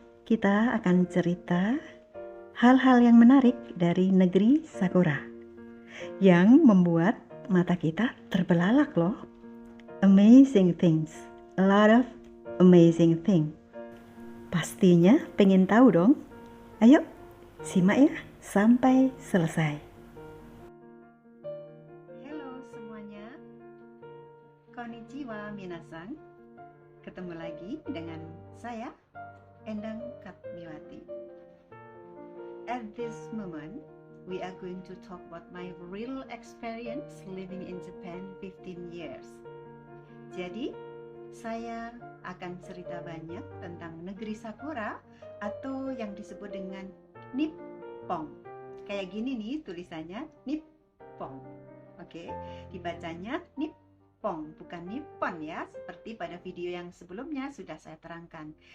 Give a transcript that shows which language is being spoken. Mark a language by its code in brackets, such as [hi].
[id] Kita akan cerita hal-hal yang menarik dari negeri Sakura yang membuat mata kita terbelalak loh. [en] Amazing things, a lot of amazing things. [id] Pastinya pengen tahu dong. Ayo simak ya sampai selesai. Halo semuanya. [ja] Konnichiwa minasang. [id] Ketemu lagi dengan saya, Endang Katmiwati. [en] At this moment, we are going to talk about my real experience living in Japan 15 years. [id] Jadi, saya akan cerita banyak tentang negeri Sakura atau yang disebut dengan Nippon. Kayak gini nih tulisannya, Nippon. Oke, dibacanya Nippon, bukan Nippon ya, seperti pada video yang sebelumnya sudah saya terangkan.